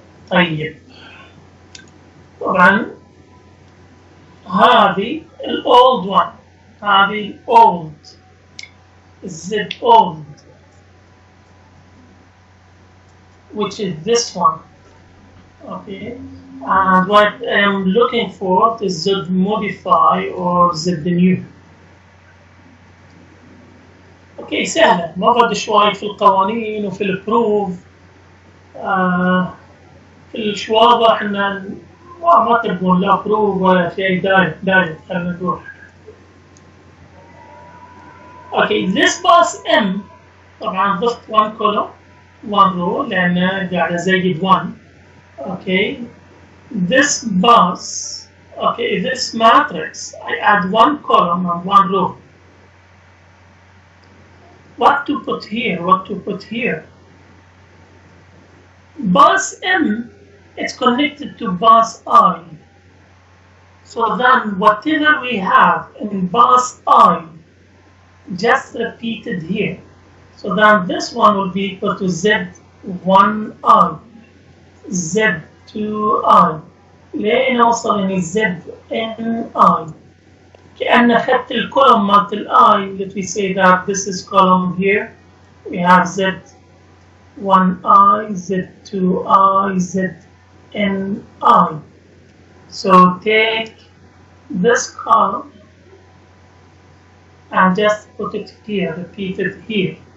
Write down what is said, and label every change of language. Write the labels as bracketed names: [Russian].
[Arabic] طيب طبعا هذه [English] old one هذه old Z old which is this one. Okay, and what I'm looking for is Z modify or Z new. [Arabic] Okay, سهلة ما بدي شوي في القوانين وفي البروف كلش واضح ان ما تبون لا بروف ولا شيء دايركت خلينا نروح. [English] Okay, this bus M [Arabic] طبعا ضفت 1 column 1 row لأن قاعد أزيد 1. [English] Okay, this bus, okay, this matrix, I add 1 column and 1 row. What to put here? What to put here? Bus M is connected to bus I. So then whatever we have in bus I, just repeated here. So then this one will be equal to Z1I, Z2I, [Arabic] لين أوصل إلى [English] ZNI. [Arabic] كأن أخذت الكولوم مالت الI. [English] Let me say that this is column here. We have Z1I, Z2I, ZNI. So take this column and just put it here, repeat it here.